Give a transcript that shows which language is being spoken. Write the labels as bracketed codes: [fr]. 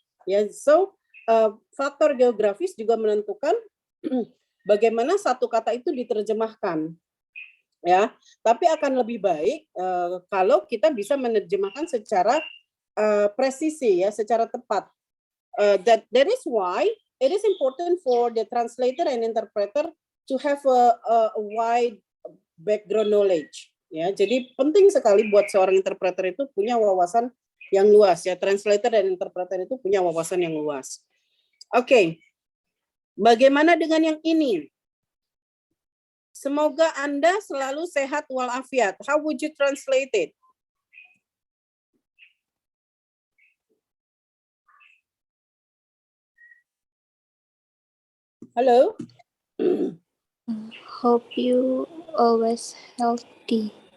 [id] Ya, so faktor geografis juga menentukan bagaimana satu kata itu diterjemahkan. Ya, tapi akan lebih baik kalau kita bisa menerjemahkan secara presisi ya, secara tepat. [en] That is why it is important for the translator and interpreter to have a wide background knowledge. [id] Ya, jadi penting sekali buat seorang interpreter itu punya wawasan yang luas ya. Translator dan interpreter itu punya wawasan yang luas. Oke. Bagaimana dengan yang ini? Semoga Anda selalu sehat walafiat. [en] How would you translate it? [id] Halo? [en] Hope you always healthy.